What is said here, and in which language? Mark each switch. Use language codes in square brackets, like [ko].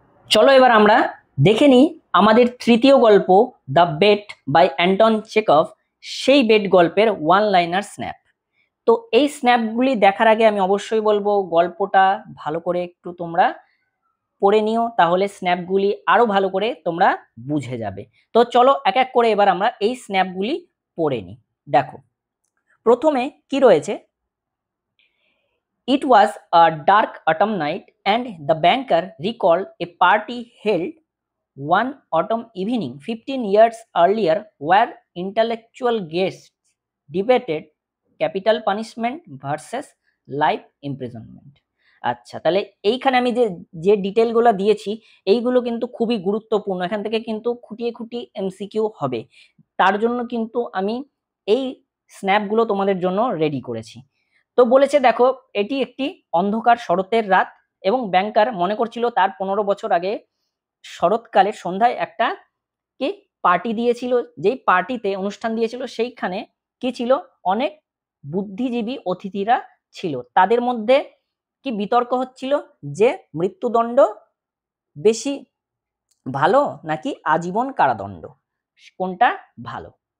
[bn] চলো এবার আমরা দেখে নিই আমাদের তৃতীয় গল্প the bet by Anton Chekhov, সেই বেট গল্পের ওয়ান লাইনার স্ন্যাপ। তো এই স্ন্যাপগুলি দেখার আগে আমি অবশ্যই বলবো গল্পটা ভালো করে একটু তোমরা পড়ে নিও, তাহলে স্ন্যাপগুলি আরো ভালো করে তোমরা বুঝে যাবে। তো চলো এক এক করে এবার আমরা এই স্ন্যাপগুলি পড়ে নিই। দেখো প্রথমে কি রয়েছে, [en] It was a dark autumn night, and the banker recalled a party held one autumn evening 15 years earlier where intellectual guests debated capital punishment versus life imprisonment। [bn] আচ্ছা, তাহলে এইখানে আমি যে ডিটেলগুলো দিয়েছি এইগুলো কিন্তু খুবই গুরুত্বপূর্ণ, এখান থেকে কিন্তু খুঁটিয়ে খুঁটিয়ে এমসিকিউ হবে, তার জন্য কিন্তু আমি এই স্ন্যাপগুলো তোমাদের জন্য রেডি করেছি। তো বলেছে দেখো এটি একটি অন্ধকার শরতের রাত এবং ব্যাংকার মনে করছিল তার 15 বছর আগে শরৎকালের সন্ধ্যায় একটা কি পার্টি দিয়েছিল, যেই পার্টিতে অনুষ্ঠান দিয়েছিল সেইখানে কি ছিল, অনেক বুদ্ধিজীবী অতিথিরা ছিল, তাদের মধ্যে কি বিতর্ক হচ্ছিল যে মৃত্যুদণ্ড বেশি ভালো নাকি আজীবন কারাদণ্ড, কোনটা ভালো।